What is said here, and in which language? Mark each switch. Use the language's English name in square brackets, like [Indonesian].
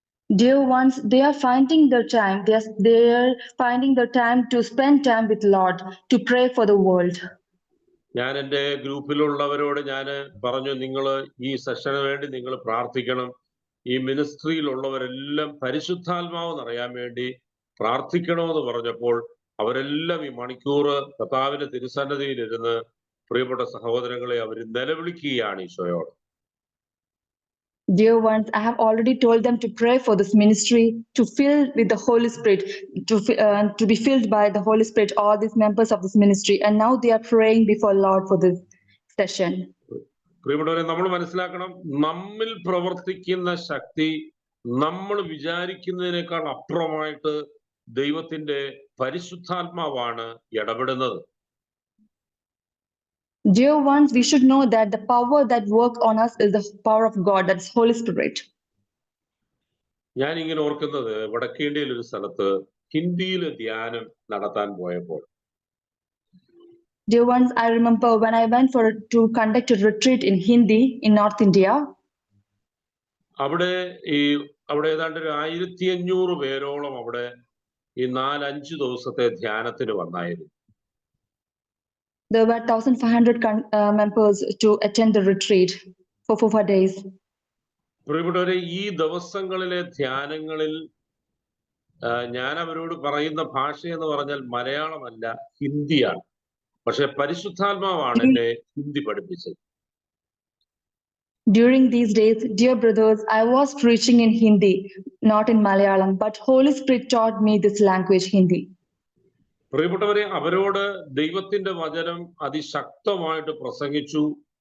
[English] Dear ones, they are finding the time. They are finding the time to spend time with Lord, to pray for the world. [Malayalam] ഞാൻ എൻ്റെ ഗ്രൂപ്പിലുള്ളവരോട് ഞാൻ പറഞ്ഞു, നിങ്ങൾ ഈ സെഷന് വേണ്ടി നിങ്ങൾ പ്രാർത്ഥിക്കണം. ഈ മിനിസ്ട്രിയിലുള്ളവരെല്ലാം പരിശുദ്ധാത്മാവ് നിറയാൻ വേണ്ടി പ്രാർത്ഥിക്കണമെന്ന് പറഞ്ഞപ്പോൾ അവരെല്ലാം ഈ മണിക്കൂർ കർത്താവിന്റെ തിരുസന്നിധിയിലിരുന്ന് പ്രിയപ്പെട്ട സഹോദരങ്ങളെ അവർ നിലവിളിക്കുകയാണ് ഈശോയോട്. [English] Dear ones, I have already told them to pray for this ministry, to fill with the Holy Spirit, to be filled by the Holy Spirit, all these members of this ministry. And now they are praying before Lord for this session. [Malayalam] പ്രിയപ്പെട്ടവരെ, നമ്മൾ മനസ്സിലാക്കണം, നമ്മിൽ പ്രവർത്തിക്കുന്ന ശക്തി നമ്മൾ വിചാരിക്കുന്നതിനേക്കാൾ അപ്പുറമായിട്ട് ദൈവത്തിന്റെ പരിശുദ്ധാത്മാവാണ് ഇടപെടുന്നത്. [English] Dear ones, we should know that the power that works on us is the power of God, that's Holy Spirit. [Malayalam] ഞാൻ ഇങ്ങനെ ഓർക്കുന്നത്, വടക്കേ ഇന്ത്യയിൽ ഒരു സ്ഥലത്ത് ഹിന്ദിയിൽ ധ്യാനം നടത്താൻ പോയപ്പോൾ, [English] Dear ones, I remember when I went to conduct a retreat in Hindi in North India. [Malayalam] അവിടെ ഏതാണ്ട് ഒരു 1500 പേരോളം അവിടെ ഈ 4-5 ദിവസത്തെ ധ്യാനത്തിന് വന്നായിരുന്നു. [English] There were 1,500 members to attend the retreat for 4 days. [Malayalam] പ്രിയപ്പെട്ടവരെ, ഈ ദിവസങ്ങളിലെ ധ്യാനങ്ങളിൽ ഞാൻ അവരോട് പറയുന്ന ഭാഷ എന്ന് പറഞ്ഞാൽ മലയാളമല്ല, ഹിന്ദിയാണ്. പക്ഷെ പരിശുദ്ധാത്മാവാണ് എന്നെ ഹിന്ദി പഠിപ്പിച്ചത്. [English] During these days, dear brothers, I was preaching in Hindi, not in Malayalam, but Holy Spirit taught me this language, Hindi. [Malayalam] പ്രിയപ്പെട്ടവരെ, അവരോട് ദൈവത്തിന്റെ വചനം അതിശക്തമായിട്ട് പ്രസംഗിച്ചു.